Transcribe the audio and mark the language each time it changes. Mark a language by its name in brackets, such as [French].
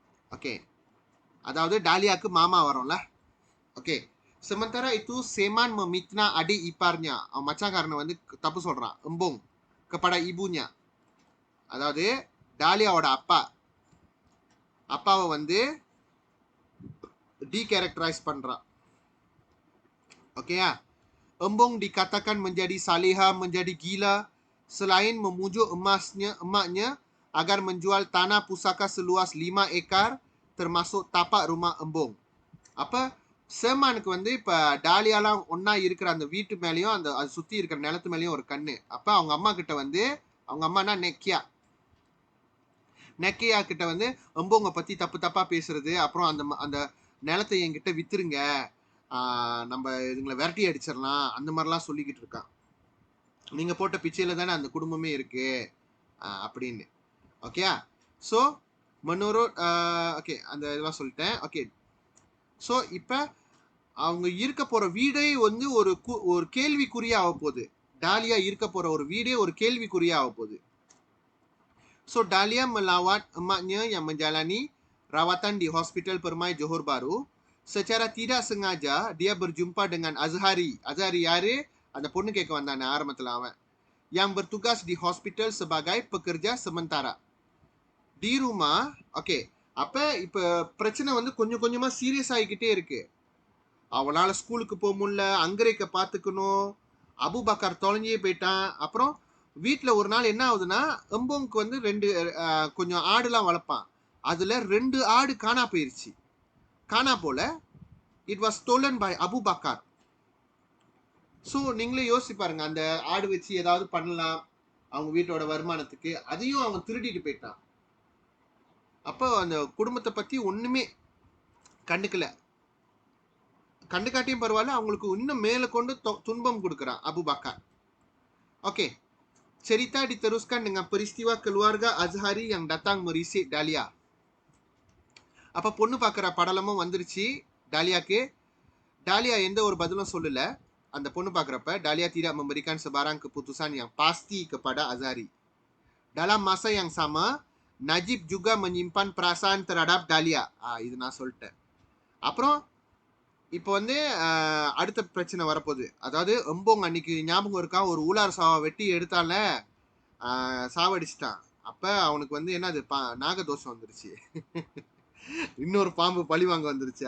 [Tamil] Okay, அதாவது டாலியாக்கு மாமா வரும்ல. Okay, [Malay] sementara itu Seman memitnah adik iparnya. [Tamil] அவன் மச்சான்காரனை வந்து தப்பு சொல்றான், எம்போங் [Malay] kepada ibunya. [Tamil] அதாவது டாலியாவோட அப்பாவை வந்து டீகேரக்டரைஸ் பண்றான். ஓகேயா? [Malay] Embong dikatakan menjadi saleha, menjadi gila selain memujuk emaknya agar menjual tanah pusaka seluas 5 ekar termasuk tapak rumah Embong. [Tamil] அப்ப சேமானுக்கு வந்து இப்ப டாலியாலாம் ஒன்னா இருக்கிற அந்த வீட்டு மேலேயும் அந்த அது சுத்தி இருக்கிற நிலத்து மேலேயும் ஒரு கண்ணு. அப்ப அவங்க அம்மா கிட்ட வந்து, அவங்க அம்மானா நெக்கியா கிட்ட வந்து எம்போங்க பத்தி தப்பா பேசுறது, அப்புறம் அந்த நிலத்தை என்கிட்ட வித்துருங்க, நம்ம இதுங்களை விரட்டி அடிச்சிடலாம், அந்த மாதிரிலாம் சொல்லிக்கிட்டு இருக்கான். நீங்க போட்ட பிச்சையில தானே அந்த குடும்பமே இருக்கு அப்படின்னு. ஓகே, ஸோ menurut ஓகே அந்த இதெல்லாம் சொல்லிட்டேன். ஓகே, ஸோ இப்போ அவங்க இருக்க போற வீடே வந்து ஒரு கேள்விக்குறியா ஆக போகுது. டாலியா இருக்க போற ஒரு வீடே ஒரு கேள்விக்குறியா ஆக போகுது. [Malay] ஸோ டாலியா melawat emaknya yang menjalani rawatan di Hospital Permai Johor Bahru. Secara tidak sengaja dia berjumpa dengan Azhari. [Tamil] Azhari யாரு? அந்த பொண்ணு கேட்க வந்தானே ஆரம்பத்தில் அவன். [Malay] Yang bertugas di hospital sebagai pekerja sementara. [Tamil] Di rumah, okay, அப்ப இப்ப பிரச்சனை வந்து கொஞ்சம் கொஞ்சமா சீரியஸ் ஆகிக்கிட்டே இருக்கு. அவனால ஸ்கூலுக்கு போக முடியல, அங்கரைக்க பார்த்துக்கணும், அபுபக்கர் தொலைஞ்சே போயிட்டான். அப்புறம் வீட்டில் ஒரு நாள் என்ன ஆகுதுன்னா, எம்போங்க்கு வந்து கொஞ்சம் ஆடுலாம் வளர்ப்பான், அதுல 2 ஆடு காணா போயிருச்சு. காணா போல, [English] it was stolen by [Tamil] Abu Bakr. So நீங்களே யோசிச்சு பாருங்க, அந்த ஆடு வச்சு ஏதாவது பண்ணலாம் அவங்க வீட்டோட வருமானத்துக்கு, அதையும் அவன் திருடிட்டு போயிட்டான். அப்போ அந்த குடும்பத்தை பத்தி ஒண்ணுமே கண்டுக்காட்டியும் பரவாயில்ல, அவங்களுக்கு இன்னும் மேல கொண்டு துன்பம் கொடுக்குறான் Abu Bakr. [Malay] Oke, cerita diteruskan dengan peristiwa keluarga Azhari yang datang merisik Dahlia. [Tamil] அப்ப பொண்ணு பார்க்குற படலமும் வந்துருச்சு டாலியாக்கு. டாலியா எந்த ஒரு பதிலும் சொல்லல. அந்த பொண்ணு பார்க்குறப்ப [Malay] Dahlia tidak memberikan sebarang keputusan yang pasti kepada Azhari. Dalam masa yang sama, Najib juga menyimpan perasaan terhadap Dahlia. [Tamil] இது நான் சொல்லிட்டேன். அப்புறம் இப்போ வந்து அடுத்த பிரச்சனை வரப்போகுது. அதாவது எம்போங் அன்னைக்கு ஞாபகம் இருக்கா, ஒரு ஊலார் சாவை வெட்டி எடுத்தால, சாவடிச்சிட்டான். அப்ப அவனுக்கு வந்து என்னது நாகதோஷம் வந்துருச்சு. இன்னொரு பாம்பு பழிவாங்க வந்துருச்சு.